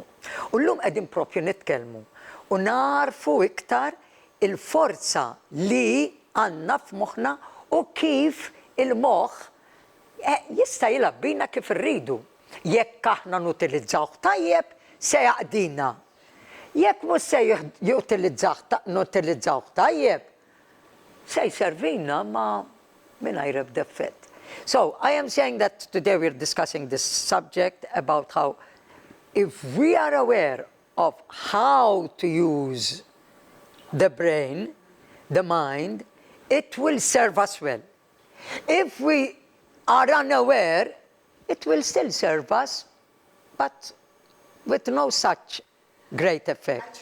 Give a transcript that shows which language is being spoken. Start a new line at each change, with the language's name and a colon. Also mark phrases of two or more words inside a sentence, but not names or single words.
Maltese: U llum qegħdin proprju nitkellmu u narfu iktar il-forza li għandna f'moħħna u kif il-moħħ jista' jilgħab bina kif irridu. Jekk aħna nutilizzawh tajjeb se jaqdina. Jekk mhux se nutilizzawh tajjeb, se jservina ma mingħajr ebda effett.
English: So, I am saying that today we're discussing this subject about how if we are aware of how to use the brain, the mind, it will serve us well. If we are unaware, it will still serve us, but with no such great effect.